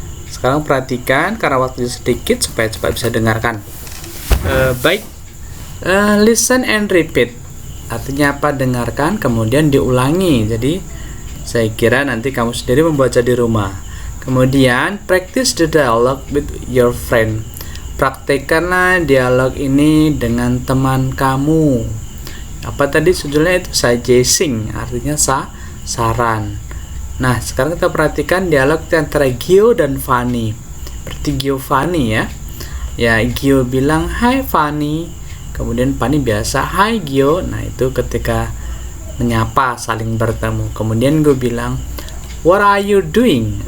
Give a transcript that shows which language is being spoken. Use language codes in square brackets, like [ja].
[id] Sekarang perhatikan karena waktu sedikit supaya cepat bisa dengarkan. Baik, [en] listen and repeat. [id] Artinya apa? Dengarkan kemudian diulangi. Jadi saya kira nanti kamu sendiri membaca di rumah. Kemudian [en] practice the dialogue with your friend. [id] Praktekkanlah dialog ini dengan teman kamu. Apa tadi judulnya itu? Suggesting, artinya saran. Nah, sekarang kita perhatikan dialog antara Gio dan Fanny. Berarti Gio Fanny ya. Ya, Gio bilang, "Hai Fanny." Kemudian Fanny biasa, "Hai Gio." Nah, itu ketika menyapa, saling bertemu. Kemudian gue bilang, [en] "What are you doing?"